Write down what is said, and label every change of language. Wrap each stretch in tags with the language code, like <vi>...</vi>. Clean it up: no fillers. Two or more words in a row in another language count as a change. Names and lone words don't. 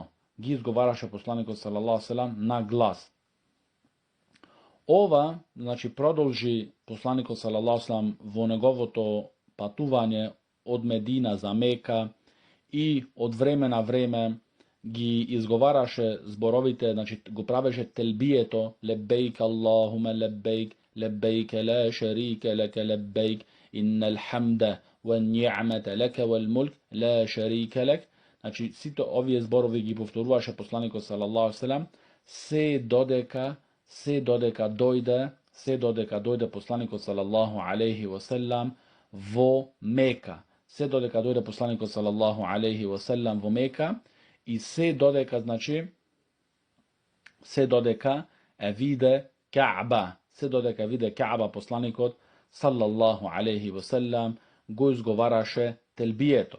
<mk>Ги изговараше посланикот</mk> <ar>صلى الله عليه وسلم</ar> <mk>на глас. Ова, значи, продолжи посланикот</mk> <ar>صلى الله عليه وسلم</ar> <mk>во неговото патување од Медина за Мека, и од време на време ги изговараше зборовите, значи, го правеше телбието,</mk> <ar>لبيك اللهم لبيك لبيك لا شريك لك لبيك إن الحمد والنعمة لك والملك, لا شريك لك.</ar> <mk>Значи, сите овие зборови ги повторуваше посланикот</mk> <ar>صلى الله عليه وسلم,</ar> <mk>се додека дојде посланикот</mk> <ar>صلى الله عليه وسلم</ar> <mk>во Мека. Се додека дојде посланикот</mk> <ar>صلى الله عليه وسلم</ar> <mk>во Мека, и се додека виде Каъба, посланикот</mk> <ar>صلى الله عليه وسلم</ar> <mk>го изговараше телбието.</mk>